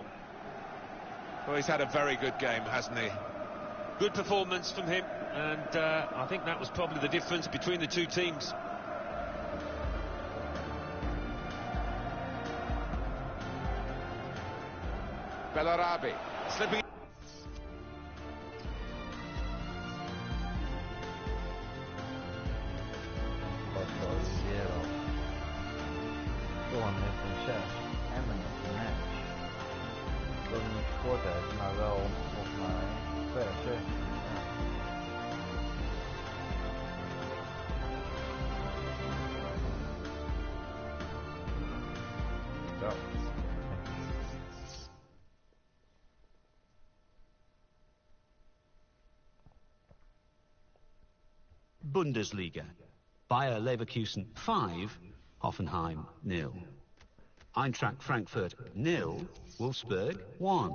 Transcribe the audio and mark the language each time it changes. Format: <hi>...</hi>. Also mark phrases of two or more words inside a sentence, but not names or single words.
<en>Well, he's had a very good game, hasn't he? Good performance from him, and I think that was probably the difference between the two teams. Bellarabi slipping.</en> <nl>Gewoon met een 6 en met een match. Dat hij niet gescoord heeft, maar wel volgens mij ver 6. Ja. Bundesliga. Bayer Leverkusen 5, Hoffenheim 0. Eintracht Frankfurt 0, Wolfsburg 1.</nl>